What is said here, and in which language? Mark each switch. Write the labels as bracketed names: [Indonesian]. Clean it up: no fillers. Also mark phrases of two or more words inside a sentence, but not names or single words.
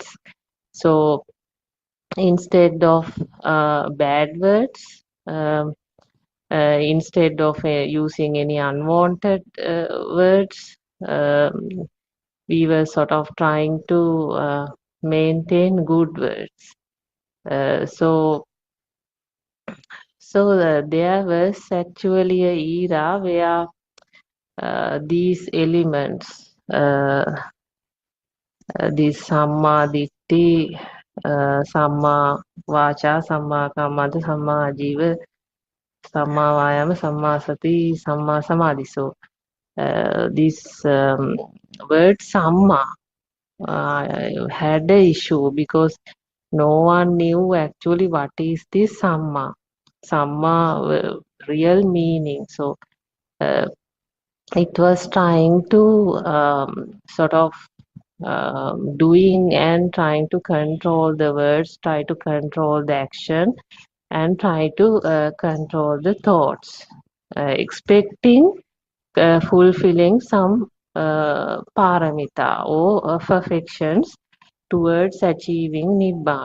[English] So instead of bad words, instead of using any unwanted words, we were sort of trying to maintain good words. So there was actually a era where these elements, this [Pali] Samma Ditti, Samma Vacha, Samma Kammanta, Samma Ajiva, Samma Vayama, Samma Sati, Samma Samadhi. [English] So this word Samma had a issue because no one knew actually what is this Samma real meaning. So it was trying to sort of doing and trying to control the words, try to control the action, and try to control the thoughts, expecting fulfilling some paramita or perfections towards achieving Nibbana.